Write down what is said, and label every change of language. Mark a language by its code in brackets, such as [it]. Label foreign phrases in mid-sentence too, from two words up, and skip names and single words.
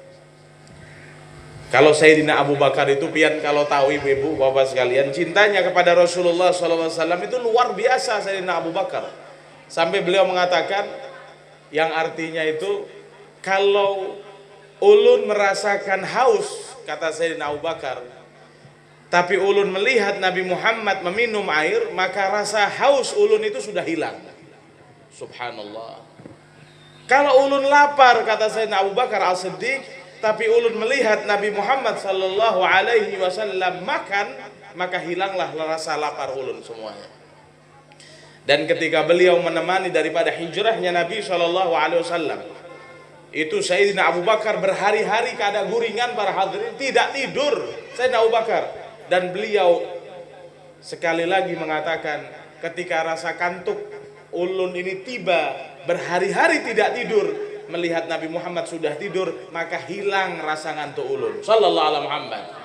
[bjn] Kalau Sayyidina Abu Bakar itu pian, kalau tahu ibu-ibu bapak sekalian, cintanya kepada Rasulullah SAW itu luar biasa Sayyidina Abu Bakar. Sampai beliau mengatakan yang artinya itu, kalau ulun merasakan haus, kata Sayyidina Abu Bakar, tapi ulun melihat Nabi Muhammad meminum air, maka rasa haus ulun itu sudah hilang. Subhanallah. Kalau ulun lapar, kata Sayyidina Abu Bakar As-Siddiq, tapi ulun melihat Nabi Muhammad [ar] صلى الله عليه وسلم [bjn] makan, maka hilanglah rasa lapar ulun semuanya. Dan ketika beliau menemani daripada hijrahnya Nabi [ar] صلى الله عليه وسلم, [bjn] itu Sayyidina Abu Bakar berhari-hari keada guringan para hadirin, tidak tidur Sayyidina Abu Bakar. Dan beliau sekali lagi mengatakan, ketika rasa kantuk ulun ini tiba, berhari-hari tidak tidur, melihat Nabi Muhammad sudah tidur, maka hilang rasa ngantuk ulun [ar] صلى الله عليه محمد.